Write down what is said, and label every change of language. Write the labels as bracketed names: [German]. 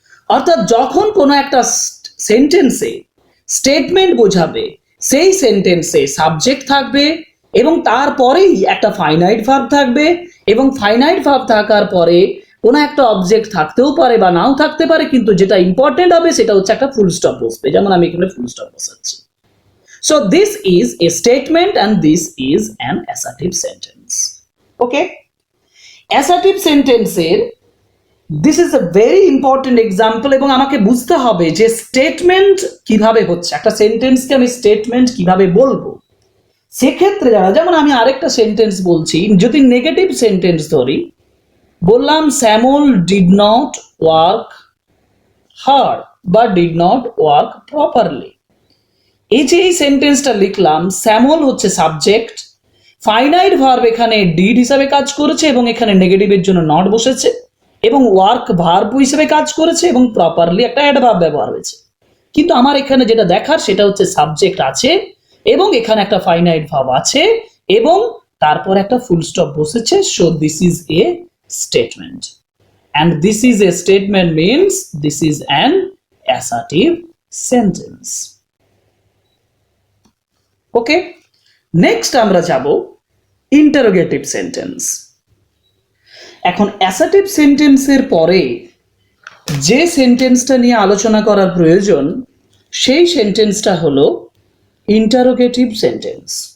[Bangla] অর্থাৎ যখন কোনো একটা সেন্টেন্সে স্টেটমেন্ট বোঝাবে সেই সেন্টেন্সে সাবজেক্ট থাকবে এবং তারপরেই একটা ফাইনাইট ভার্ব থাকবে, এবং ফাইনাইট ভার্ব থাকার পরে কোনো একটা অবজেক্ট থাকতেও পারে বা নাও থাকতে পারে, কিন্তু যেটা ইম্পর্টেন্ট হবে সেটা হচ্ছে একটা ফুল স্টপ বসবে, যেমন আমি এখানে ফুল স্টপ বসাচ্ছি। [English] So this is a statement and this is an assertive sentence. Okay? [Bangla] Assertive sentence এর [English] this is a very important example, [Bangla] এবং আমাকে বুঝতে হবে যে স্টেটমেন্ট কিভাবে হচ্ছে, একটা সেন্টেন্সকে আমি স্টেটমেন্ট কিভাবে বলবো। সেক্ষেত্রে যারা, যেমন আমি আরেকটা সেন্টেন্স বলছি, যদি নেগেটিভ সেন্টেন্স ধরি, বললাম [English] Samuel did not work hard [Bangla] বা ডিড নট ওয়ার্ক প্রপারলি। এই যে এই সেন্টেন্সটা লিখলাম, স্যামুয়েল হচ্ছে সাবজেক্ট, ফাইনাইট ভার্ব এখানে ডিড হিসাবে কাজ করেছে এবং এখানে নেগেটিভের জন্য নট বসেছে, এবং ওয়ার্ক ভার্ব হিসেবে কাজ করেছে এবং প্রপারলি একটা অ্যাডভার্ব ব্যবহার হয়েছে। কিন্তু আমার এখানে যেটা দেখার সেটা হচ্ছে সাবজেক্ট আছে এবং এখানে একটা ফাইনাইট ভার্ব আছে এবং তারপর একটা ফুল স্টপ বসেছে। [English] So this is a statement, and this is a statement means this is an assertive sentence. [Bangla] Okay, next আমরা যাব ইন্টারোগেটিভ সেন্টেন্স। এখন অ্যাসার্টিভ সেন্টেন্সের পরে যে সেন্টেন্সটা নিয়ে আলোচনা করার প্রয়োজন সেই সেন্টেন্সটা হলো ইন্টারোগেটিভ সেন্টেন্স।